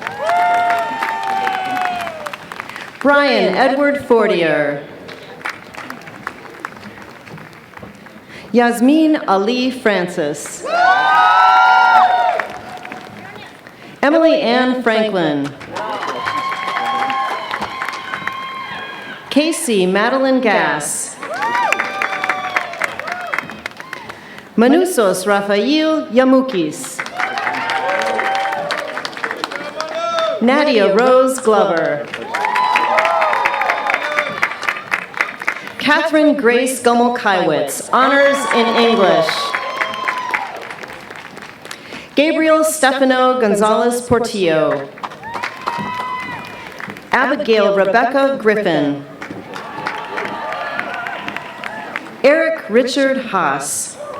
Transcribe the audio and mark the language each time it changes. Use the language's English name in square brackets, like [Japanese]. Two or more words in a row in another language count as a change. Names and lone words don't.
[English] Brian Edward Fortier. Yasmin Ali Francis. Emily Ann Franklin. Casey Madeline Gass. Manusos Rafael Yamukis. Nadia Rose Glover. Catherine Grace Gummel-Kaiwitz, honors in English. Gabriel Stefano Gonzalez Portillo. Abigail Rebecca Griffin. Eric Richard Haas.